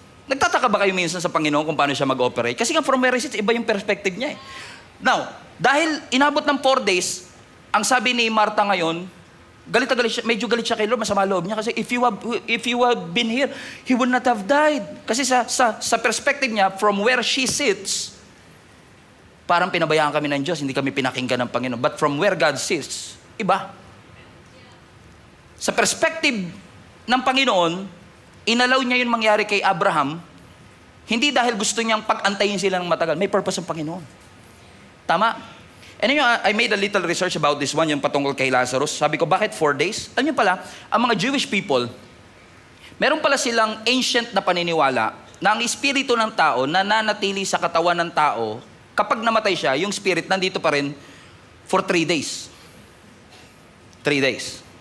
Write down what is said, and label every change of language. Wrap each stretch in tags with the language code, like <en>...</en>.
<tl>Nagtataka ba kayo minsan sa Panginoon kung paano siya mag-operate? Kasi nga</tl> <en>from where he sits,</en> <tl>iba yung perspective niya Now, dahil inabot ng 4 days, ang sabi ni Martha ngayon, galit siya, medyo galit siya kay Lord, masama loob niya.</tl> <en>Kasi if you have been here, he would not have died.</en> <tl>Kasi sa perspective niya,</tl> <en>from where she sits,</en> <tl>parang pinabayaan kami ng Diyos, hindi kami pinakinggan ng Panginoon.</tl> <en>But from where God sits, iba.</en> <tl>Sa perspective ng Panginoon, inalaw niya yung mangyari kay Abraham, hindi dahil gusto niyang pag-antayin sila ng matagal. May purpose ang Panginoon. Tama?</tl> <en>And I made a little research about this one,</en> <tl>yung patungkol kay Lazarus. Sabi ko, bakit 4 days? Alam niyo pala, ang mga Jewish people, meron pala silang ancient na paniniwala na ang espiritu ng tao nananatili sa katawan ng tao. Kapag namatay siya, yung spirit nandito pa rin for 3 days. 3 days.</tl>